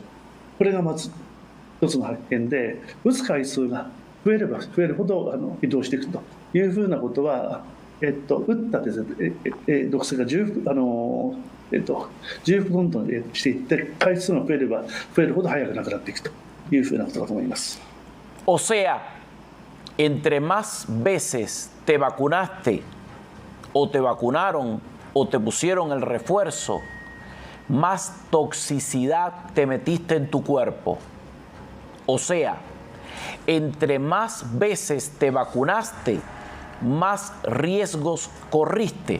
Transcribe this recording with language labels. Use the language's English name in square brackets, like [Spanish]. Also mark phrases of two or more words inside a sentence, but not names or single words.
[Japanese] これがまず一つの発見で、打つ回数が増えれば増えるほど移動していくというふうなことは、打ったですね、毒性が重複どんどんしていって、回数が増えれば増えるほど早くなくなっていくというふうなことだと思います。 [Spanish] O sea, entre más veces te vacunaste o te vacunaron o te pusieron el refuerzo, más toxicidad te metiste en tu cuerpo. O sea, entre más veces te vacunaste, más riesgos corriste.